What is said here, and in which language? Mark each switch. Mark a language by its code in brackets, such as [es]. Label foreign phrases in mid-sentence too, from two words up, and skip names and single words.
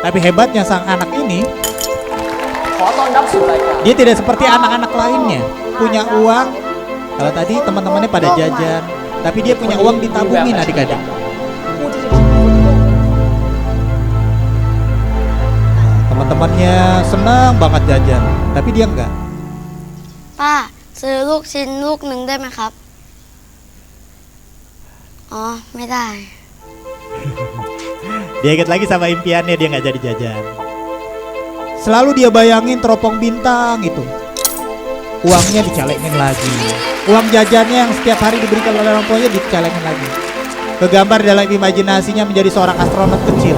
[id] Tapi hebatnya sang anak ini, dia tidak seperti anak-anak lainnya, punya uang. Kalau tadi teman-temannya pada jajan, tapi dia punya uang ditabungin adik-adik. Teman-temannya senang banget jajan, tapi dia enggak. [th] ป้าซื้อลูกชิ้นลูกหนึ่งได้ไหมครับ อ๋อ ไม่ได้ [id] Dia ingat lagi sama impiannya, dia nggak jadi jajan. Selalu dia bayangin teropong bintang itu. Uangnya dicalengin lagi. Uang jajannya yang setiap hari diberikan oleh orang tuanya dicalengin lagi. Kegambar dalam imajinasinya menjadi seorang astronot kecil.